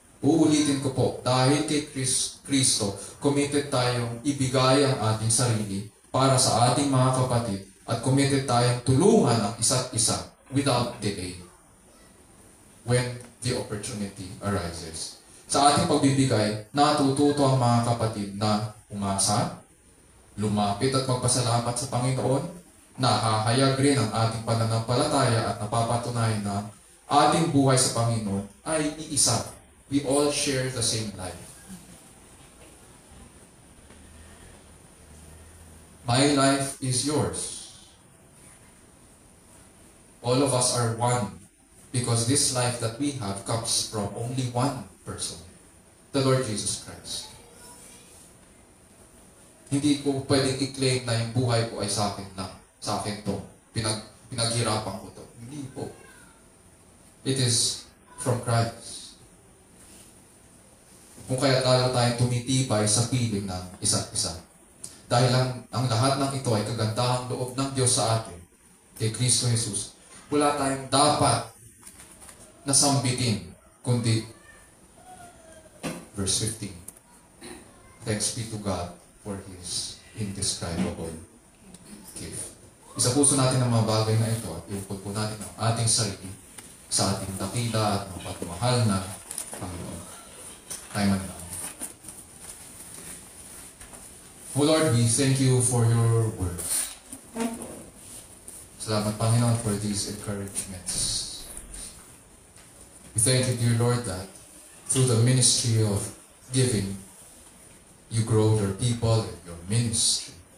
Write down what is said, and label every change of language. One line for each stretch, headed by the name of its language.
Filipino: Uulitin ko po, dahil kay Kristo, committed tayong ibigay ang ating sarili para sa ating mga kapatid at committed tayong tulungan ang isa't isa
English: without delay when the opportunity arises.
Filipino: Sa ating pagbibigay, natututo ang mga kapatid na umasa, lumapit at magpasalamat sa Panginoon, nahahayag rin ang ating pananampalataya at napapatunayan na ating buhay sa Panginoon ay iisa.
English: We all share the same life. My life is yours. All of us are one because this life that we have comes from only one person, the Lord Jesus Christ.
Filipino: Hindi ko pwedeng i-claim na yung buhay ko ay sa akin lang. Sa akin to. Pinaghirapan ko to. Hindi po.
English: It is from Christ.
Filipino: Kung kaya lalo tayong tumitibay sa piling ng isa't isa. Dahil ang lahat ng ito ay kagandahang loob ng Diyos sa atin, kay Kristo Jesus. Wala tayong dapat nasambitin, kundi verse 15.
English: Thanks be to God for His indescribable gift.
Filipino: Isa puso natin ang mga bagay na ito at iupod po natin ang ating sarili sa ating dakila at mapagmahal na Panginoon. Tayo manalangin.
English: O Lord, we thank you for your word.
Filipino: Salamat, Panginoon,
English: for these encouragements. We thank you, dear Lord, that through the ministry of giving, you grow your people and your ministry.